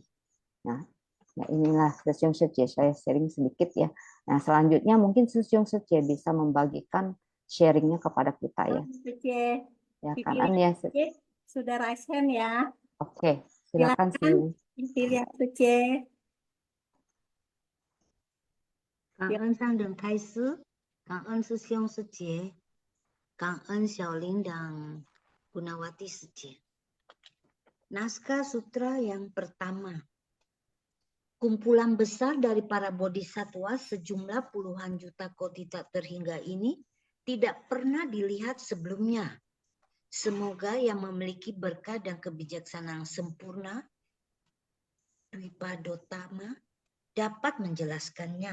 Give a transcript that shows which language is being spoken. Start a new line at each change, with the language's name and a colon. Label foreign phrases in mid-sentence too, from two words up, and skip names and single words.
Indonesian: Nah, inilah Sesyong Sece, saya sharing sedikit ya. Nah, selanjutnya mungkin Sesyong Sece bisa membagikan sharingnya kepada kita ya. Suci, Ya kan Vivian ya. Suci, sudah
English: raise hand
Indonesian: ya. Oke, silakan Silakan, sih. Vivian Suci.
Chinese: 感恩上人开示，感恩师兄师姐，感恩小铃铛Gunawati师姐。
Indonesian: Naskah sutra yang pertama. Kumpulan besar dari para bodhisatwa sejumlah puluhan juta koti tak terhingga ini tidak pernah dilihat sebelumnya. Semoga yang memiliki berkah dan kebijaksanaan sempurna, Dwipadotama, dapat menjelaskannya.